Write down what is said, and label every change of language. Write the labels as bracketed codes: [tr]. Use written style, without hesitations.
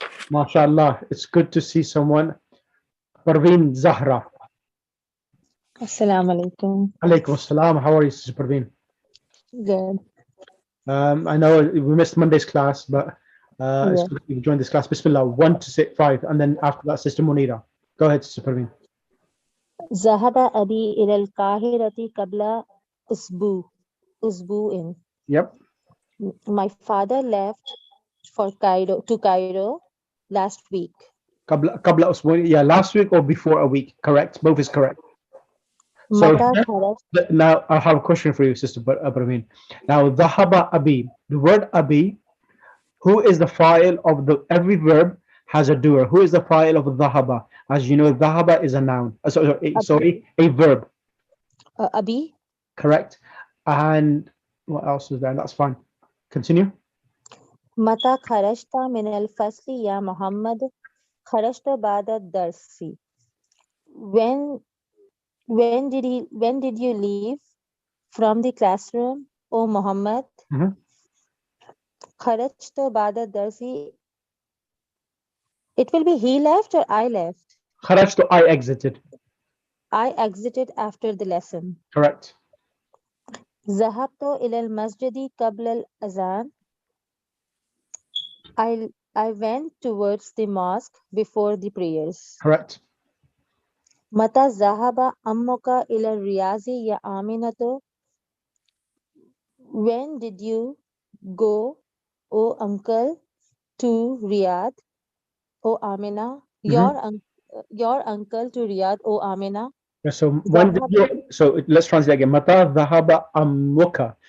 [en] MashaAllah. It's good to see someone. Parveen Zahra. [ar] Assalamu alaikum. Alaikum assalam. [en] How are you, Sister Parveen? Good. I know we missed Monday's class, but it's good that you joined this class. Bismillah, 1 to 5, and then after that, Sister Munira. Go ahead, Sister Parveen. [ar] ذهب أبي إلى القاهرة قبل أسبوع. [en] Yep. My father left to Cairo last week. [ar] Qabla usbu'in. [en] Yeah, last week or before a week. Correct. Both is correct. So [ar] متى خرج [en] now I have a question for you, Sister Parveen. Now, [ar] dhahaba abi. [en] The word abi. Who is the fa'il of every verb has a doer. Who is the fa'il of dhahaba? As you know, dhahaba is a noun. Sorry, a verb. [ar] أبي [en] Correct. And what else is there? That's fine. Continue. [ar] متى خرجت من الفصل يا محمد خرجت بعد الدرس. [en] When did you leave from the classroom, O Muhammad? [ar] خرجت بعد الدرس. [en] It will be he left or I left? [ar] Kharajtu, [en] I exited. I exited after the lesson. Correct. [ar] ذهبت إلى المسجد قبل الأذان. [en] I went towards the mosque before the prayers. Correct. [ar] متى ذهب أمك إلى الرياض يا آمنة. [en] When did you go, O uncle, to Riyadh, O Amina? Your uncle to Riyadh, O Amina. Yeah, so when did you? So let's translate again. [ar] Mata dhahaba ammuka.